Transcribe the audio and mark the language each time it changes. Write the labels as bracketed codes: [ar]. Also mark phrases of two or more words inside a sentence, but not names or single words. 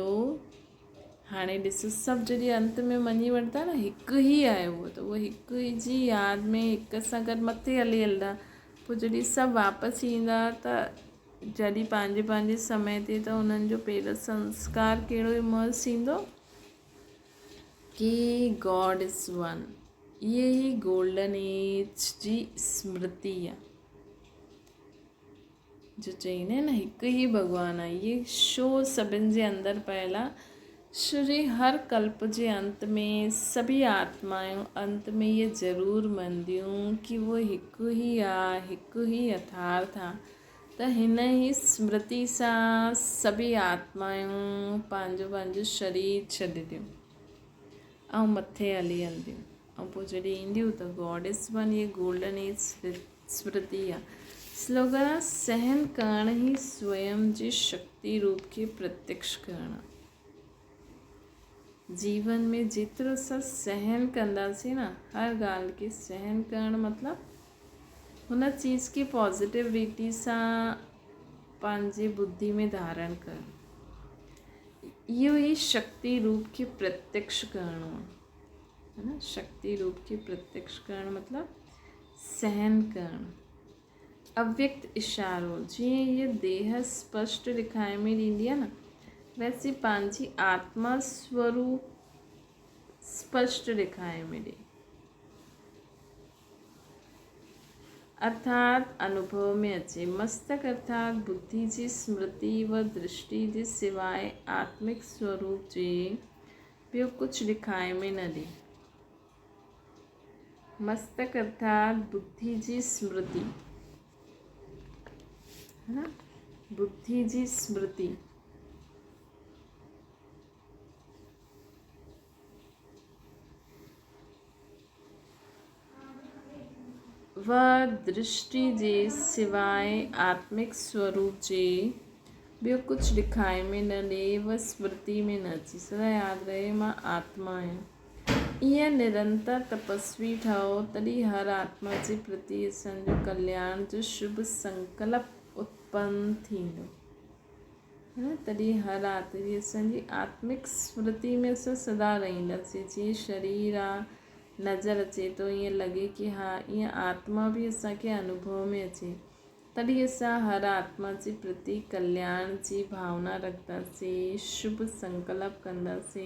[sd] हाणे ॾिसो सभु जॾहिं अंत में मञी वठंदा न हिकु ई आहे उहो, त उहो हिकु ई जी यादि में हिक सां गॾु मथे हली हलंदा। पोइ जॾहिं सभु वापसि ईंदा त जॾहिं पंहिंजे पंहिंजे समय ते त उन्हनि जो पहिरियों संस्कार कहिड़ो इमर्ज थींदो कि [en] God is one. [sd] इहे ई [en] golden age [sd] जी स्मृति आहे, जो चईंदा आहिनि न हिकु ई भॻवानु आहे। इहे शो सभिनि जे अंदरि पियल आहे। श्री हर कल्प जे अंत में सभी आत्माऊं अंत में ये ज़रूरु मञदियूं कि वो हिकु ई आहे, हिकु ई यथार्थ आहे। त हिन ई स्मृति सां सभी आत्माऊं पंहिंजो पंहिंजो शरीर छॾंदियूं ऐं मथे हली हलंदियूं। ऐं पोइ जॾहिं ईंदियूं त [en] God is one, [sd] ये [en] golden age [sd] स्मृति आहे। स्लोगन आहे सहन करण ई स्वयं जी शक्ति रूप खे प्रत्यक्ष करणु। जीवन में जेतिरो असां सहन कंदासीं न, हर ॻाल्हि खे सहन करणु मतिलबु हुन चीज़ खे पॉज़िटिविटी सां पंहिंजे बुद्धि में धारण करणु। इहो ई शक्ति रूप खे प्रत्यक्ष करणो आहे न। शक्ति रूप खे प्रत्यक्ष करणु मतिलबु सहन करणु। अव्यक्त इशारो, जीअं हीअ देह स्पष्ट ॾेखारे में ॾींदी आहे न, वैसे पंहिंजी आत्मा स्वरूप स्पष्ट ॾेखारे में ॾे, अर्थात अनुभव में अचे। मस्तक अर्थात बुद्धि जी स्मृति व दृष्टि जे सिवाय आत्मिक स्वरूप जे ॿियो कुझु ॾेखारे में न ॾे। मस्तक अर्थात बुद्धि जी स्मृति, है ना, बुद्धि जी स्मृति व दृष्टि जे सिवाय आत्मिक स्वरूप जे ॿियो कुझु ॾेखारे में न ॾे व स्मृति में न अचे। सदा यादि रहे मां आत्मा आहियां। ईअं निरंतर तपस्वी ठहो, तॾहिं हर आत्मा जे प्रति असांजो कल्याण जो शुभ संकल्प उत्पन्न थींदो, है न। तॾहिं हर आत्मा असांजी आत्मिक स्मृति में असां सदा रहंदासीं। जीअं शरीर आहे, नज़र अचे थो, ईअं लॻे कि हा ईअं आत्मा बि असांखे अनुभव में अचे। तॾहिं असां हर आत्मा जे प्रति कल्याण जी भावना रखंदासीं, शुभ संकल्प कंदासीं।